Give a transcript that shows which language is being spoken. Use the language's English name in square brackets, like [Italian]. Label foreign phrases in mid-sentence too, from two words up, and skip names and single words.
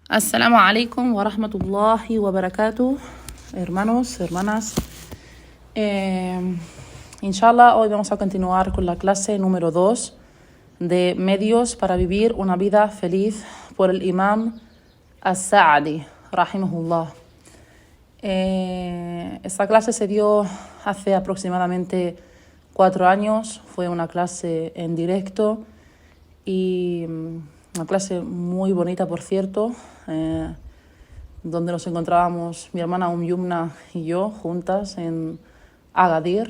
[Arabic] السلام عليكم ورحمة الله وبركاته, [Spanish] hermanos, hermanas. Inshallah, hoy vamos a continuar con la clase número 2 de medios para vivir una vida feliz por el imam As-Sa'di, rahimahullah. Esta clase se dio hace aproximadamente 4 años, fue una clase en directo y una clase muy bonita, por cierto, donde nos encontrábamos mi hermana Yumna y yo juntas en Agadir.